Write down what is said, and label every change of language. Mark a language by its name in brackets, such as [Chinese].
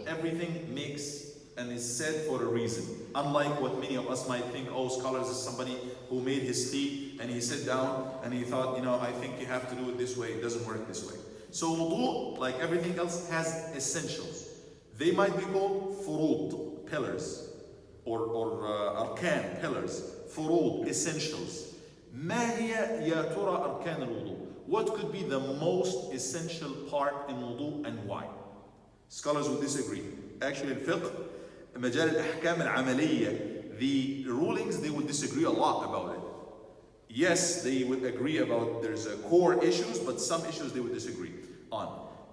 [English] Everything makes and is said for a reason. Unlike what many of us might think, oh, scholars is somebody who made his tea and he sat down and he thought, I think you have to do it this way. It doesn't work this way. So wudu, like everything else, has essentials. They might be called furud, pillars, or arkan, pillars. Furud, essentials. [Arabic] ما هي يا ترى أركان الوضوء? [English] What could be the most essential part in wudu and why? Scholars would disagree. Actually in fiqh, [Arabic] مجال الأحكام العملية, [English] the rulings, they would disagree a lot about it. Yes, they would agree about there's a core issues, but some issues they would disagree on.